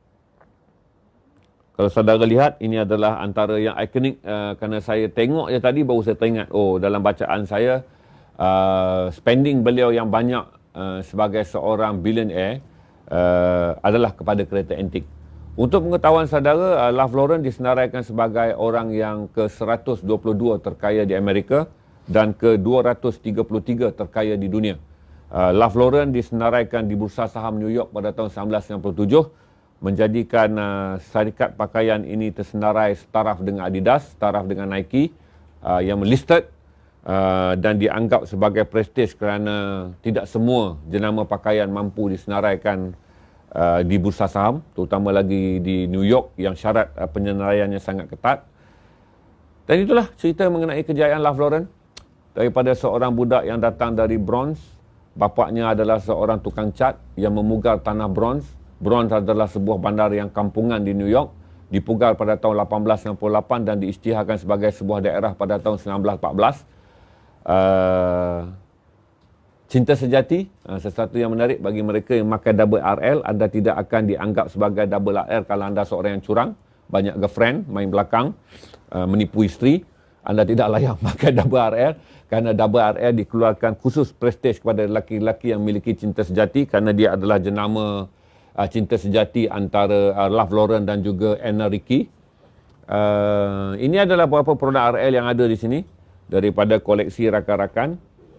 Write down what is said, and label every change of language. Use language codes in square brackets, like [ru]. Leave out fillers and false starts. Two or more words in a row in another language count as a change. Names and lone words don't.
[ms] Kalau saudara lihat, ini adalah antara yang ikonik kerana saya tengok je tadi baru saya teringat, dalam bacaan saya spending beliau yang banyak sebagai seorang billionaire adalah kepada kereta antik. Untuk pengetahuan saudara, Ralph Lauren disenaraikan sebagai orang yang ke-122 terkaya di Amerika dan ke-233 terkaya di dunia. Ralph Lauren disenaraikan di Bursa Saham New York pada tahun 1997, menjadikan syarikat pakaian ini tersenarai setaraf dengan Adidas, setaraf dengan Nike, yang listed dan dianggap sebagai prestige kerana tidak semua jenama pakaian mampu disenaraikan di bursa saham, terutama lagi di New York yang syarat penyenaraiannya sangat ketat. Dan itulah cerita mengenai kejayaan Ralph Lauren. Daripada seorang budak yang datang dari Bronx, bapaknya adalah seorang tukang cat yang memugar tanah Bronx. Bronx adalah sebuah bandar yang kampungan di New York, dipugar pada tahun 1898 dan diisytiharkan sebagai sebuah daerah pada tahun 1914. Cinta sejati, sesuatu yang menarik bagi mereka yang memakai double RL. Anda tidak akan dianggap sebagai double RL kalau anda seorang yang curang, banyak girlfriend, main belakang, menipu isteri. Anda tidak layak memakai double RL kerana double RL dikeluarkan khusus prestige kepada lelaki-lelaki yang memiliki cinta sejati, kerana dia adalah jenama cinta sejati antara Ralph Lauren dan juga Anna Ricky. Ini adalah beberapa produk RL yang ada di sini daripada koleksi rakan-rakan.